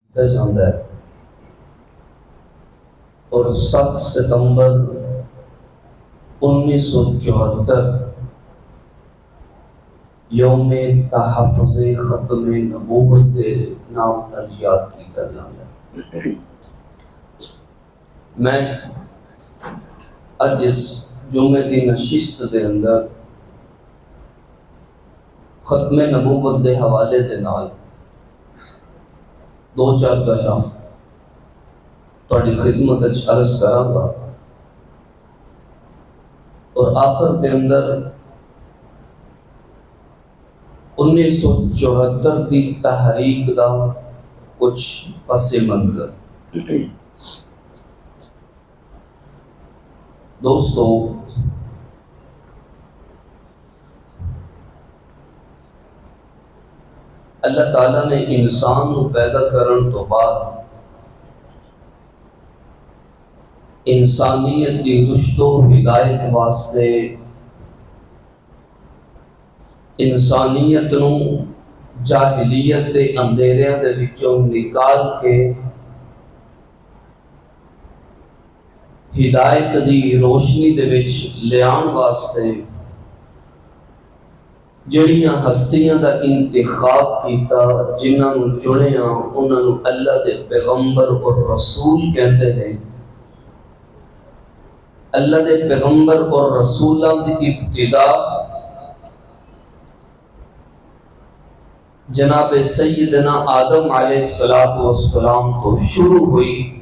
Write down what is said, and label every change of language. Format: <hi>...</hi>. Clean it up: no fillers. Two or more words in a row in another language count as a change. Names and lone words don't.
<ur>جاتا ہے اور</ur> <pa>7 ستمبر 1974 یوم تحفظ ختم نبوت کے نام نال یاد کیتا</pa> <ur>جاتا ہے۔</ur> <pa>میں اج اس جمعے کی نشست دے اندر ختم نبوت دے حوالے دے نال 2-4 گلاں تہاڈی خدمت وچ عرض کراں گا اور آخر کے اندر 1974 دی تحریک دا کچھ پس منظر۔ دوستو، اللہ تعالیٰ نے انسان کو پیدا کرن تو بعد انسانیت کی رشد و ہدایت واسطے انسانیت نو جاہلیت دے اندھیریاں دے وچوں نکال کے ہدایت دی روشنی دے وچ لیان واسطے جڑیاں ہستیاں دا انتخاب کیتا، جنہاں نو چنیا، انہاں نو اللہ دے پیغمبر اور رسول کہندے ہیں۔ اللہ دے پیغمبر اور رسولاں دی ابتدا جناب سیدنا آدم علیہ السلام تو شروع ہوئی۔</pa>